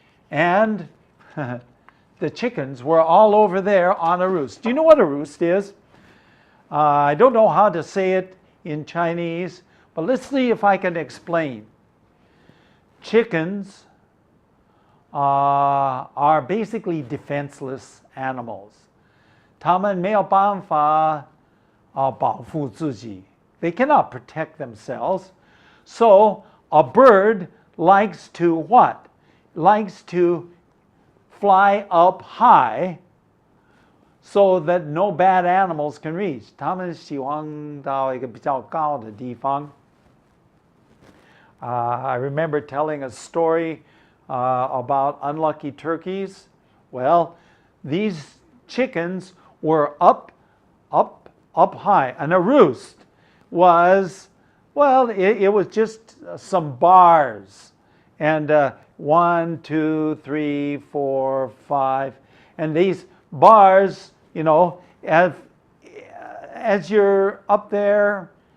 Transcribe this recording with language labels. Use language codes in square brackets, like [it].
[en] And the chickens were all over there on a roost. Do you know what a roost is? I don't know how to say it in Chinese, but let's see if I can explain. Chickens are basically defenseless animals. [zh] 它们没有办法保护自己. [en] They cannot protect themselves. So a bird likes to what? Likes to fly up high so that no bad animals can reach. [zh] 它们喜欢到一个比较高的地方. [en] I remember telling a story about unlucky turkeys. Well, these chickens were up high, and a roost was, well, it was just some bars, and 1, 2, 3, 4, 5, and these bars, you know, as you're up there,